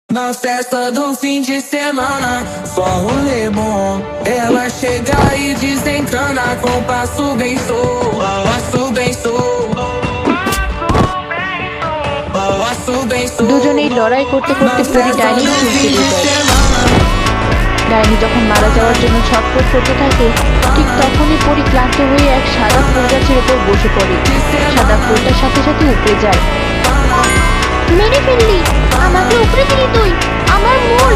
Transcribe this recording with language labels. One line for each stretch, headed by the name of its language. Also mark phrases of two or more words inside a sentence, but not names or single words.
Portuguese: Na festa do fim de semana, só rolê bom. Ela chega e desencana com passo bem solto, passo bem solto, passo bem solto.
Bangla: দুজনেই লড়াই করতে করতে পরি ডাইনির চুল কেটে যায়। ডাইনি যখন মারা যাওয়ার জন্য ছটফট করতে থাকে, ঠিক তখনই পরি ক্লান্ত হয়ে এক সাদা ফুল গাছের উপর বসে পড়ে। সাদা ফুলটার সাথে সাথে উপড়ে যায়। মেরে ফেললি, আমাকে উপড়ে দিলি তুই, আমার মূল।